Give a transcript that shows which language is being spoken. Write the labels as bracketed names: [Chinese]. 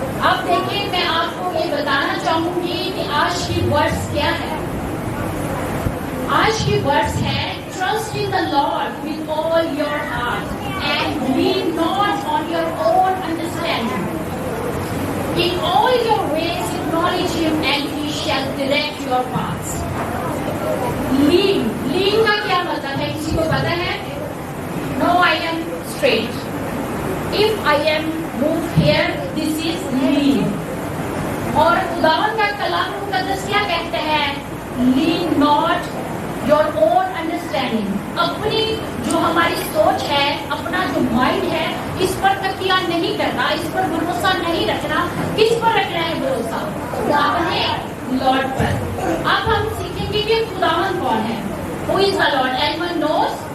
[Hindi] अब देखिए, मैं आपको ये बताना चाहूंगी कि आज की वर्ड्स क्या है। आज की वर्ड्स है [English] Trust in the Lord with all your heart and lean not on your own understanding. In all your ways acknowledge him and he shall direct your paths. [Hindi] Lean का क्या मतलब है, किसी को पता है? [English] No, I am straight. If I am moved here, this is lean. [Hindi] और खुदावन का कलाम मुकद्दस क्या कहते हैं? [English] Lean not your own understanding. [Hindi] अपनी जो हमारी सोच है, अपना जो माइंड है, इस पर तकिया नहीं करना, इस पर भरोसा नहीं रखना। किस पर रखना है भरोसा? अपने लॉर्ड पर। अब हम सीखेंगे कि खुदावन कौन है। [English] Who is the Lord? Anyone knows?